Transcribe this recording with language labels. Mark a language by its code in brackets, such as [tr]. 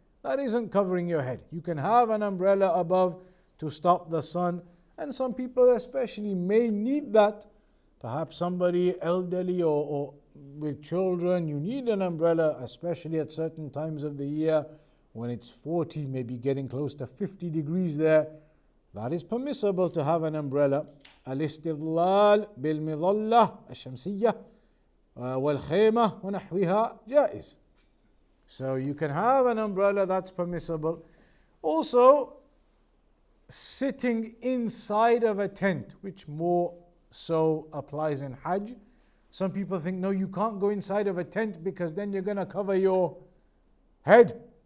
[en] That isn't covering your head. You can have an umbrella above to stop the sun, and some people especially may need that. Perhaps somebody elderly or with children, you need an umbrella, especially at certain times of the year when it's 40, maybe getting close to 50 degrees there. That is permissible to have an umbrella. [ar] الاستظلال بالمظلة الشمسية والخيمة ونحوها جائز. [en] So you can have an umbrella, that's permissible. Also, sitting inside of a tent, which more so applies in Hajj. Some people think, no, you can't go inside of a tent because then you're going to cover your head.